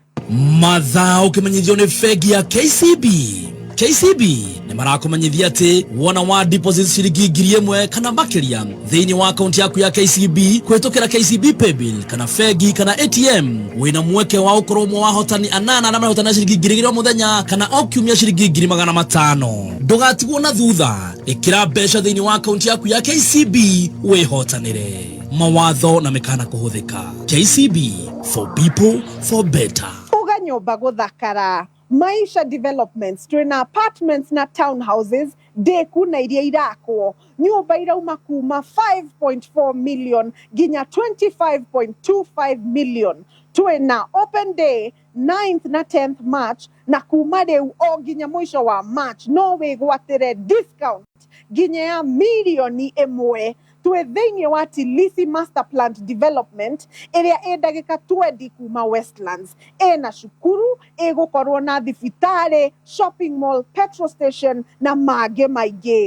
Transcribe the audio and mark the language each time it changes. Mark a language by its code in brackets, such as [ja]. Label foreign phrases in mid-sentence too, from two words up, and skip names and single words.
[ki] mathaa ukimenyithio ni fegi ya KCB KCB nĩ marakumenyithia atĩ wona wa deposit ciringi 1,000 kana makĩria thĩinĩ wa akaunti yaku ya KCB kũhetũkĩra KCB Paybill kana bengi kana ATM wĩna mweke wa gũkorwo ũmwe wa ahotani 8 na marahotana ciringi 2,000 mũthenya kana o kiumia ciringi 500. Ndũgatigwo na thutha, ĩkĩra mbeca thĩinĩ wa akaunti yaku ya KCB wĩhotanĩre. Mawatho na mekana kũhũthĩka. KCB, [en] for people, for better. [ki] Uga nyũmba gũthakara. Maisha Developments twina apartments na townhouses deku na iria irakwo nyumba irauma kuma 5.4 million ginya 25.25 million. Twina [en] open day [ki] 9th na 10th March na kuma rĩu o ginya mwisho wa March no wĩgwatĩre discount ginya ya milioni 1. Twe thĩinĩ wa Tilisi Master Plant Development ĩrĩa ĩ ndagĩka 20 kuma Westlands. Ĩna cukuru, ĩgũkorwo na thibitarĩ, [en] shopping mall, petrol station [ki] na mangĩ maingĩ.